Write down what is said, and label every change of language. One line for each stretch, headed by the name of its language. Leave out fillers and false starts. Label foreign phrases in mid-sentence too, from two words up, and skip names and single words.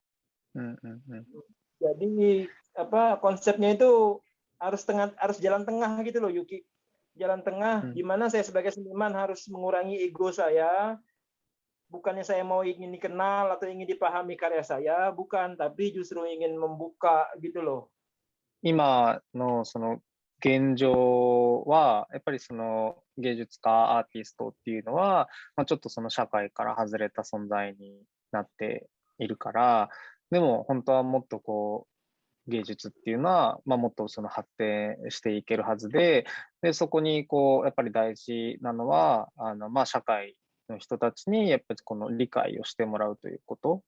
Indonesian: Jadi konsepnya itu harus jalan tengah gitu loh, Yuki. Jalan tengah, gimana saya sebagai seniman harus mengurangi ego saya. Bukannya saya mau ingin dikenal atau ingin dipahami karya saya, bukan, tapi justru ingin membuka gitu loh.
Japanese: 今のその現状は、やっぱりその芸術家、アーティストっていうのは、ちょっとその社会から外れた存在になっているから、でも本当はもっとこう、芸術っていうのは、もっとその発展していけるはずで、そこにこう、やっぱり大事なのは、社会の人たちにやっぱりこの理解をしてもらうということ。